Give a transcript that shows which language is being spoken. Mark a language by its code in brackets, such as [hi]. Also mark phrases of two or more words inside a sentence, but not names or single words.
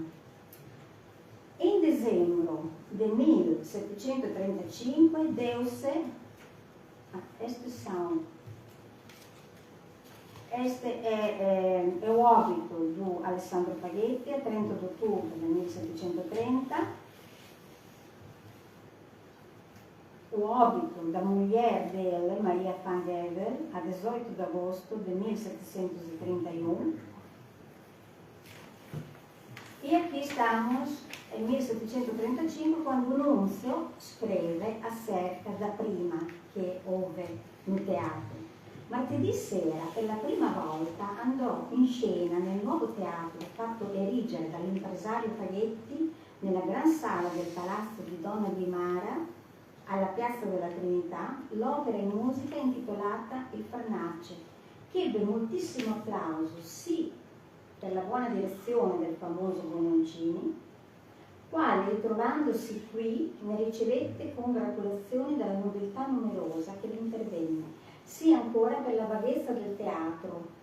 [pt] Em dezembro de 1735 deu-se este é o óbito do Alessandro Paghetti, a 30 de outubro de 1730, o óbito da mulher dele, Maria van Gever, a 18 de agosto de 1731. E aqui estamos em 1735, quando o Núncio scrive acerca da prima che houve no teatro. [it] Martedì sera, per la prima volta, andò in scena nel nuovo teatro fatto erigere dall'impresario Paghetti nella gran sala del palazzo di Donna Guimara, alla Piazza della Trinità, l'opera in musica intitolata Il Farnace, che ebbe moltissimo applauso, sì per la buona direzione del famoso Bononcini, quale, ritrovandosi qui, ne ricevette congratulazioni dalla nobiltà numerosa che vi intervenne, sì ancora per la vaghezza del teatro,